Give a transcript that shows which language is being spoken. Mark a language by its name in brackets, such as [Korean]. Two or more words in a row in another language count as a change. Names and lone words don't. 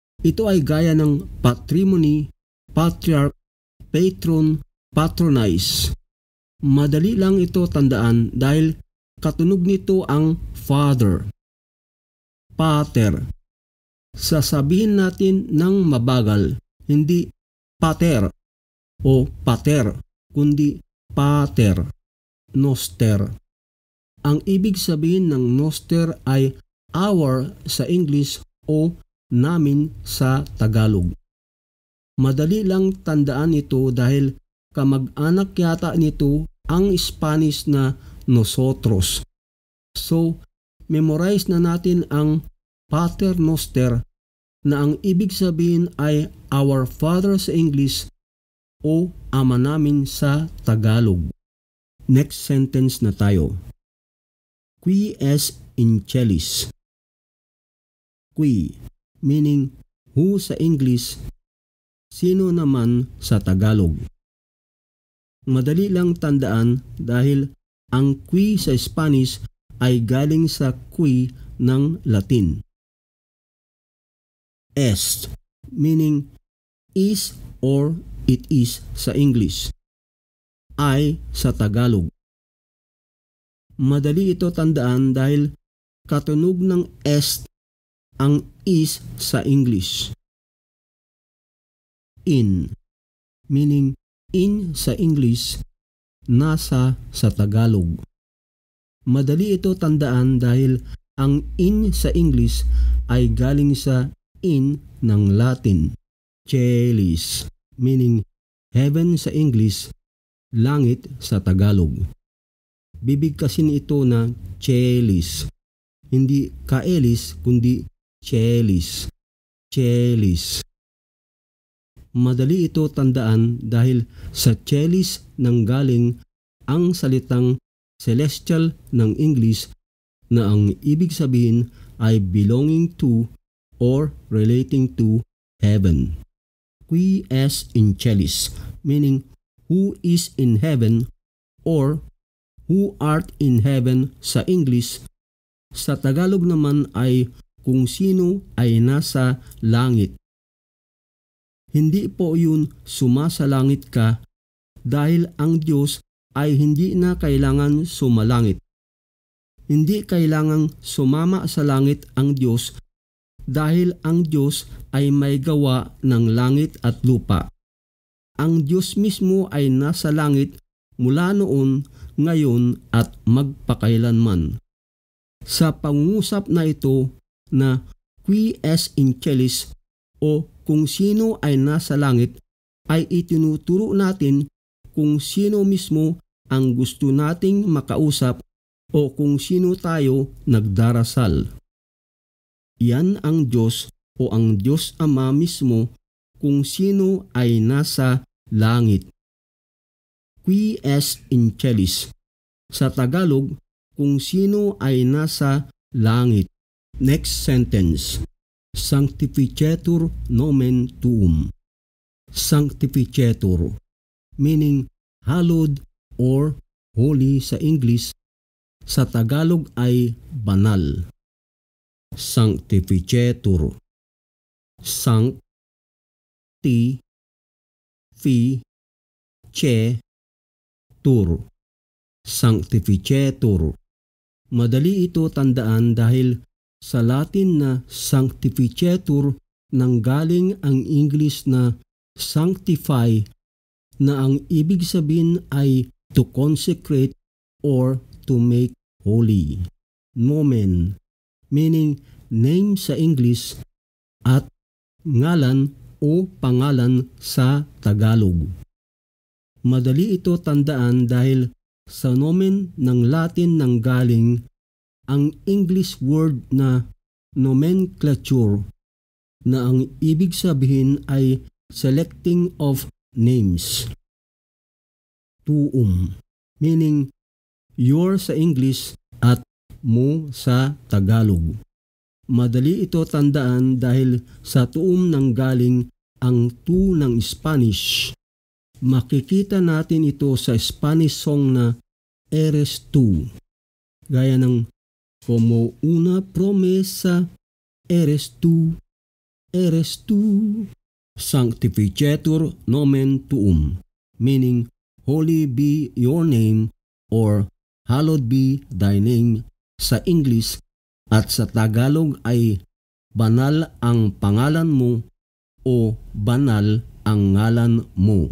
[Filipino] Ito ay gaya ng [English] patrimony, patriarch, patron, patronize. [Filipino] Madali lang ito tandaan dahil katunog nito ang father, pater. Sasabihin natin ng mabagal, hindi pater o pater, kundi [Latin] pater, noster. [Filipino] Ang ibig sabihin ng noster ay our sa English o namin sa Tagalog. Madali lang tandaan ito dahil kamag-anak yata nito ang Spanish na nosotros. So, memorize na natin ang [Latin] pater noster [Filipino] na ang ibig sabihin ay [English] our father [Filipino] sa English o ama namin sa Tagalog. [English] Next sentence [Filipino] na tayo. [Latin] Qui est in celis. Qui, [English] meaning who [Filipino] sa English, sino naman sa Tagalog. Madali lang tandaan dahil ang qui sa Spanish ay galing sa qui ng Latin. [English] Est, meaning is or it is sa English. [Filipino] Ay sa Tagalog. Madali ito tandaan dahil katunog ng est ang is sa English. [English] In, meaning in [Filipino] sa English, nasa sa Tagalog. Madali ito tandaan dahil ang in sa English ay galing sa in ng Latin. Celis, [English] meaning heaven [Filipino] sa English, langit sa Tagalog. Bibigkasin ito na celis, hindi kaelis kundi celis. Celis. Madali ito tandaan dahil sa celis nanggaling ang salitang celestial ng English na ang ibig sabihin ay [English] belonging to or relating to heaven. [Latin] Qui est in celis, [English] meaning who is in heaven or who art in heaven sa English. [Filipino] Sa Tagalog naman ay kung sino ay nasa langit. Hindi po yun sumasalangit ka dahil ang Diyos ay hindi na kailangan sumalangit. Hindi kailangang sumama sa langit ang Diyos dahil ang Diyos ay may gawa ng langit at lupa. Ang Diyos mismo ay nasa langit mula noon, ngayon at magpakailanman. Sa pangungusap na ito na [Latin] qui est in celis [Filipino] o kung sino ay nasa langit ay itinuturo natin kung sino mismo ang gusto nating makausap o kung sino tayo nagdarasal. Yan ang Diyos o ang Diyos Ama mismo kung sino ay nasa langit. [Latin] Qui est in celis. [Filipino] Sa Tagalog, kung sino ay nasa langit. [English] Next sentence. [Latin] Sanctificetur nomen tuum. Sanctificetur, [English] meaning hallowed or holy sa English. [Filipino] Sa Tagalog ay banal. [Latin] Sanctificetur. Sancti, fi, ce, tur. Sanctificetur. [Filipino] Madali ito tandaan dahil sa Latin na sanctificetur nanggaling ang English na sanctify na ang ibig sabihin ay [English] to consecrate or to make holy. [Filipino] Nomen, [English] meaning name [Filipino] sa English at ngalan o pangalan sa Tagalog. Madali ito tandaan dahil sa nomen ng Latin nanggaling ang [English] English word [Filipino] na nomenclature na ang ibig sabihin ay [English] selecting of names. [Filipino] Tuum, [English] meaning your [Filipino] sa English at mo sa Tagalog. Madali ito tandaan dahil sa tuum nanggaling ang tu ng Spanish. Makikita natin ito sa Spanish song na Eres tú. Gaya ng [Spanish] como una promesa, eres tú. eres tu. [Latin] Sanctificetur nomen tuum, [English] meaning holy be your name or hallowed be thy name [Filipino] sa English, at sa Tagalog ay banal ang pangalan mo o banal ang ngalan mo.